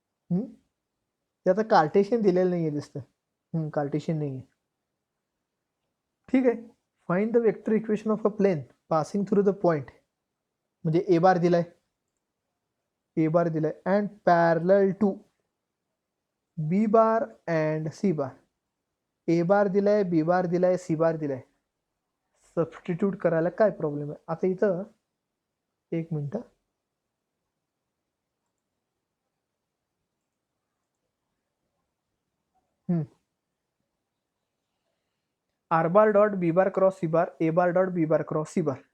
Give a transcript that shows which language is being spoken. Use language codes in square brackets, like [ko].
[mr] त्याचं कार्टेशियन दिलेलं नाही आहे दिसतं, कार्टेशियन नाही आहे. ठीक आहे. [en] find the vector equation of a plane passing through the point, [mr] म्हणजे ए बार दिलाय [en] And parallel to B bar and C bar. [mr] ए बार दिलाय, बी बार दिलाय, सी बार दिलाय. सबस्टिट्यूट करायला काय प्रॉब्लेम आहे? आता इथं एक मिनिट, [en] R bar dot B bar cross C bar, A bar dot B bar cross C bar.